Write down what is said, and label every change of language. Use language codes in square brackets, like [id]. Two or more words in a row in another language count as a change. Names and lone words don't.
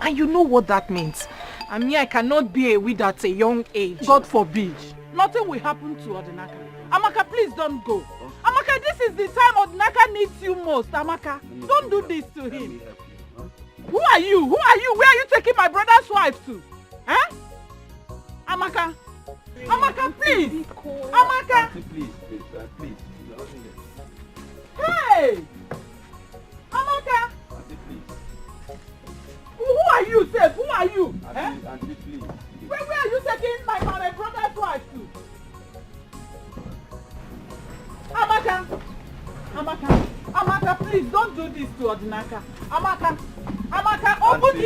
[en] And you know what that means. I mean, I cannot be a widow at a young age. God forbid. Nothing will happen to Odinaka. Amaka, please don't go. Amaka, this is the time Odinaka needs you most. Amaka, don't do this to him. Who are you? Who are you? Where are you taking my brother's wife to? Huh? Amaka. Amaka, please. Amaka. Please. Hey! Amaka. Who are you, Seth? Who are you? Auntie, please. Where are you taking my brother's wife to? Amaka! Amaka, please don't do this to Odinaka. Amaka, open this.